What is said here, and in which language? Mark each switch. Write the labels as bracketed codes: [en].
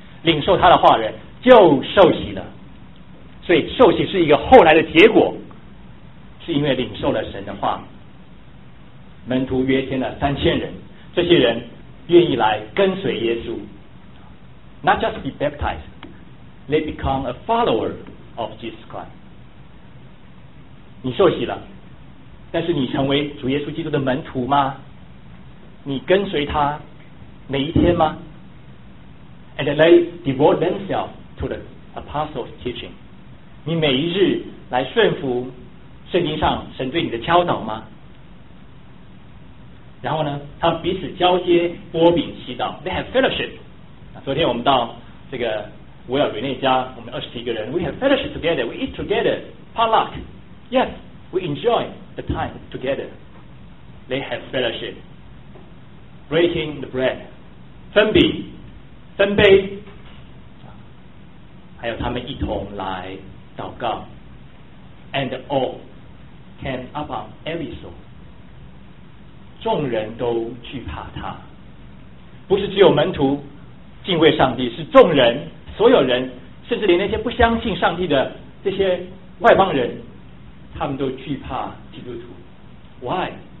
[zh] 领受他的话人就受洗了。所以受洗是一个后来的结果，是因为领受了神的话。门徒约添了3000人，这些人愿意来跟随耶稣。 [en] Not just be baptized, they become a follower of Jesus Christ. [zh] 你受洗了，但是你成为主耶稣基督的门徒吗？你跟随他每一天吗？ [en] And they devote themselves to the apostles' teaching. [zh] 你每一日来顺服圣经上神对你的教导吗？然后呢，他们彼此交接波饼祈祷。 [en] They have fellowship. [zh] 昨天我们到这个维尔瑞内家，我们21个人， [en] We have fellowship together. We eat together. Potluck. Yes, we enjoy. The time together, they have fellowship, breaking the bread, [zh] 分杯，还有他们一同来祷告 [en] ，and all came upon every soul. [zh] 众人都惧怕他，不是只有门徒敬畏上帝，是众人，所有人，甚至连那些不相信上帝的这些外邦人。他们都惧怕基督徒。Why?